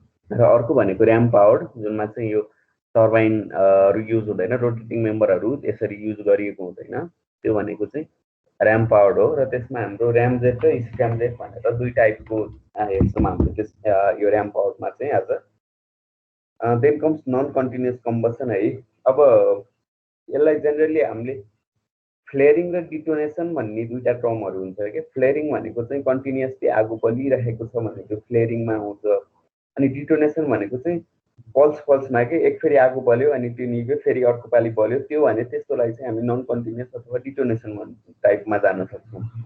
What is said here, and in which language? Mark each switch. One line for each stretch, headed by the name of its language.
Nepali: र अर्को भनेको ऱ्याम पावर, जुनमा चाहिँ यो टर्बाइनहरू युज हुँदैन, रोटेटिङ मेम्बरहरू यसरी युज गरिएको हुँदैन, त्यो भनेको चाहिँ ऱ्याम पावर्ड हो। र त्यसमा हाम्रो ऱ्याम जेट र स्क्याम जेट भनेर दुई टाइपको हेर्छौँ हामीले त्यस यो ऱ्याम पावर्डमा चाहिँ आज।
English: Then comes non continuous combustion है।
Nepali: अब यसलाई जेनरली हामीले फ्लेरिङ र डिटोनेसन भन्ने दुईटा टर्महरू हुन्छ क्या। फ्लेरिङ भनेको चाहिँ कन्टिन्युसली आगो बलिरहेको छ भने त्यो फ्लेरिङमा आउँछ, अनि डिटोनेसन भनेको चाहिँ पल्स पल्समा के एक फेरि आगो बल्यो अनि त्यो निभ्यो, फेरि अर्को पालि बल्यो, त्यो भने त्यसकोलाई चाहिँ हामी नन कन्टिन्युस अथवा डिटोनेसन टाइपमा जान सक्छौँ।